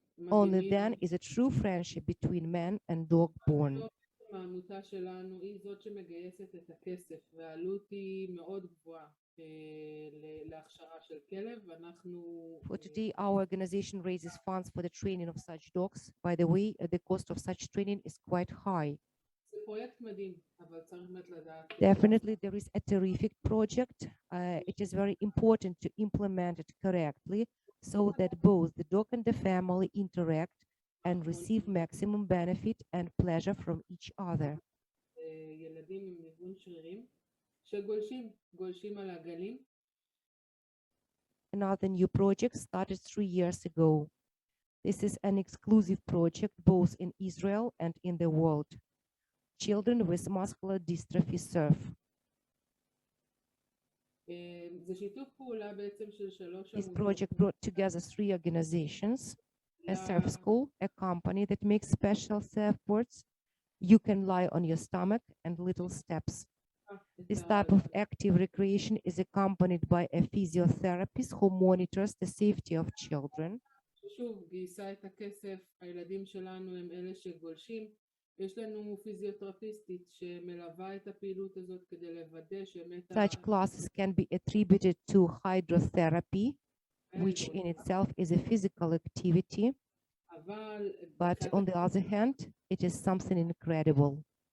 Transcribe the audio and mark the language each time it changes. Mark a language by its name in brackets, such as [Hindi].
[English] Only then is a true friendship between man and dog born. [Hebrew] העמותה שלנו היא זאת שמגייסת את הכסף, והעלות היא מאוד גבוהה להכשרה של כלב, ואנחנו... [English] For today, our organization raises funds for the training of such dogs. By the way, the cost of such training is quite high. [Hebrew] זה פרויקט מדהים, אבל צריך באמת לדעת... [English] Definitely, there is a terrific project. It is very important to implement it correctly so that both the dog and the family interact and receive maximum benefit and pleasure from each other. [Hebrew] ילדים עם ניוון שרירים שגולשים על הגלים. [English] Another new project started 3 years ago. This is an exclusive project both in Israel and in the world. Children with muscular dystrophy surf. [Hebrew] זה שיתוף פעולה בעצם של 3 [English] This project brought together 3 organizations. A surf school, a company that makes special surfboards. You can lie on your stomach and little steps. This type of active recreation is accompanied by a physiotherapist who monitors the safety of children. [Hebrew] שוב, גייסה את הכסף, הילדים שלנו הם אלה שגולשים. יש לנו פיזיותרפיסטית שמלווה את הפעילות הזאת כדי לוודא שבאמת... [English] Such classes can be attributed to hydrotherapy, which in itself is a physical activity, but on the other hand, it is something incredible.